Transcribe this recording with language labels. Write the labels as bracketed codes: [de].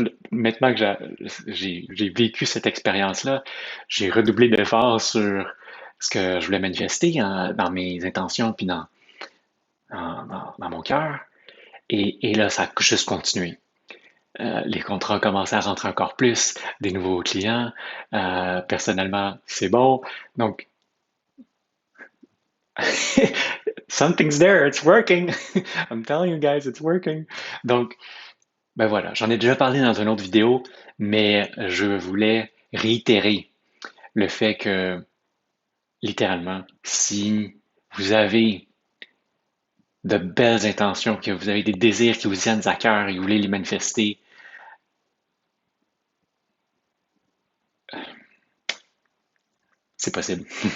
[fr] Maintenant que j'ai vécu cette expérience-là, j'ai redoublé d'efforts sur ce que je voulais manifester dans mes intentions puis dans mon cœur. Et là, ça a juste continué. Les contrats commencent à rentrer encore plus, des nouveaux clients. Personnellement, c'est bon. [en] Donc, something's there, it's working. I'm telling you guys, it's working. [fr] Donc, ben voilà, j'en ai déjà parlé dans une autre vidéo, mais je voulais réitérer le fait que, littéralement, si vous avez de belles intentions, que vous avez des désirs qui vous tiennent à cœur et que vous voulez les manifester, c'est possible.